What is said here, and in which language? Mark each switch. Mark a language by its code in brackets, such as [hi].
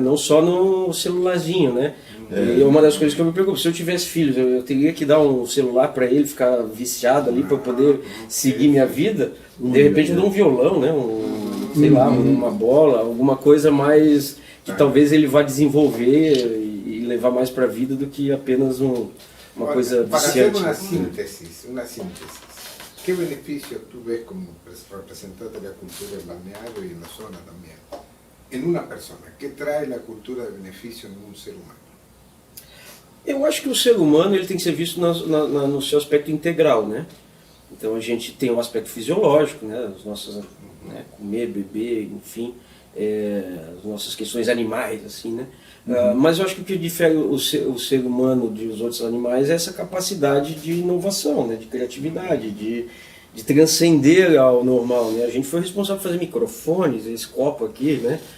[pt] Não só no celularzinho, né? E uma das coisas que eu me preocupo, se eu tivesse filhos, eu teria que dar um celular para ele ficar viciado ali para poder seguir minha vida. De repente eu dou um violão, né? Sei lá, uma bola, alguma coisa mais que talvez ele vá desenvolver e levar mais para a vida do que apenas uma coisa para viciante. [es] hacer una síntesis, ¿qué beneficios tú ves como representante de la cultura en balneario y en la zona también? En una persona, ¿qué trae la cultura de beneficio en un ser humano? [pt] Eu acho que o ser humano ele tem que ser visto no seu aspecto integral, né? Então a gente tem o aspecto fisiológico, né? As nossas, né? Comer, beber, enfim, as nossas questões animais, assim, né? Mas eu acho que o que difere o ser humano dos outros animais é essa capacidade de inovação, né? De criatividade, de transcender ao normal, né? A gente foi responsável por fazer microfones, esse copo aqui, né?